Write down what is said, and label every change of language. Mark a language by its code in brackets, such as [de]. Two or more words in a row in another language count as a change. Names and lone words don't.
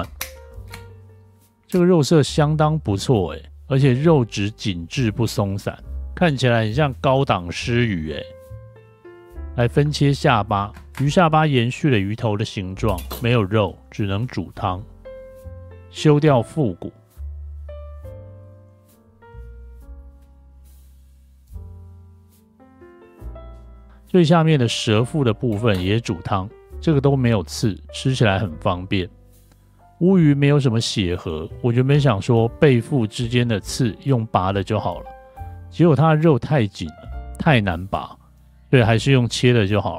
[zh] 這個肉色相當不錯誒，而且肉質緊緻不鬆散，看起來很像高檔鰤魚誒。來分切下巴，魚下巴延續了魚頭的形狀，沒有肉，只能煮湯。修掉腹骨。最下面的舌腹的部分也煮湯，這個都沒有刺，吃起來很方便。烏魚沒有什麼血河，我原本想說背腹之間的刺用拔的就好了，結果它的肉太緊了，太難拔，所以還是用切的就好了。